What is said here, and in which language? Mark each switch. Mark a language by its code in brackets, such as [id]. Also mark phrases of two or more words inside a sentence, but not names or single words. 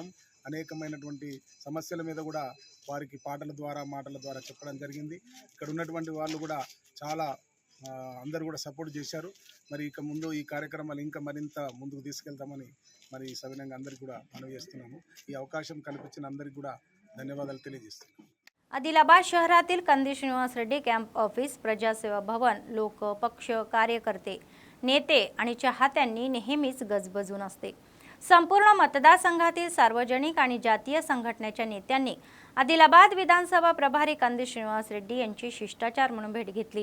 [te] అనేకమైనటువంటి సమస్యల మీద కూడా వారికి పాటల ద్వారా మాటల ద్వారా చెప్పడం జరిగింది. ఇక్కడ ఉన్నటువంటి వాళ్ళు కూడా చాలా అందరూ కూడా సపోర్ట్ చేశారు. మరి ఇక ముందు ఈ కార్యక్రమాలు ఇంకా మరింత ముందుకు తీసుకెళ్తామని మరి సవినంగా అందరికీ కూడా మనవి చేస్తున్నాము. ఈ అవకాశం కల్పించిన అందరికీ కూడా ధన్యవాదాలు తెలియజేస్తున్నాము. [mr] आदिलाबाद शहरातील कंदी श्रीनिवास रेड्डी [en] camp office, [mr] प्रजासेवा भवन, लोक, पक्ष, कार्यकर्ते, नेते आणि चाहत्यांनी नेहमीच गजबजून असते. संपूर्ण मतदारसंघातील सार्वजनिक आणि जातीय संघटनेच्या नेत्यांनी आदिलाबाद विधानसभा प्रभारी कंदी श्रीनिवास रेड्डी यांची शिष्टाचार म्हणून भेट घेतली.